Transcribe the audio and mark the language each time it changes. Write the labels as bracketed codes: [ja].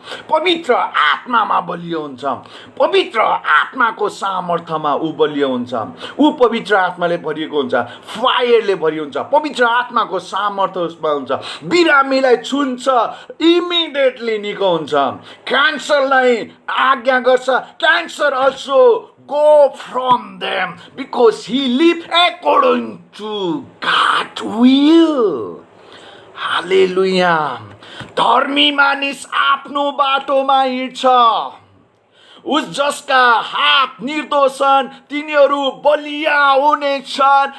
[ne] पवित्र आत्मामा बलियो हुन्छ. पवित्र आत्माको सामर्थ्यमा ऊ बलियो हुन्छ. ऊ पवित्र आत्माले भरिएको हुन्छ, फायरले भरिएको हुन्छ. पवित्र आत्माको सामर्थ्य उसमा हुन्छ. बिरामीलाई छुन्छ, इमिडिएटली निको हुन्छ. क्यान्सरलाई आज्ञा गर्छ, cancer also [en] go from them, because he live according to God's will. [ne] हालेलुया. धर्मी मानिस आफ्नो बाटोमा हिँड्छ, उस जसका हात निर्दोष छन् तिनीहरू बलिया हुनेछन्.